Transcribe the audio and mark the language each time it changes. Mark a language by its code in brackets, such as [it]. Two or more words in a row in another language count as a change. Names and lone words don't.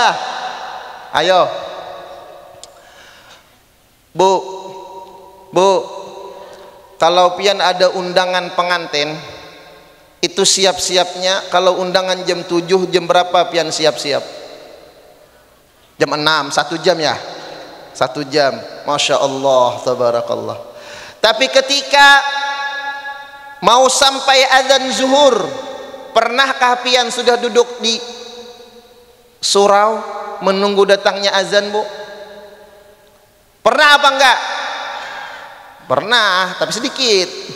[id] Ayo Bu, kalau pian ada undangan pengantin, itu siap-siapnya kalau undangan jam 7, jam berapa pian siap-siap? Jam 6, 1 jam ya? 1 jam. [ar] ما شاء الله, [id] tabarakallah. Tapi ketika mau sampai azan zuhur, pernahkah pian sudah duduk di surau menunggu datangnya azan, Bu? Pernah apa enggak? Pernah, tapi sedikit.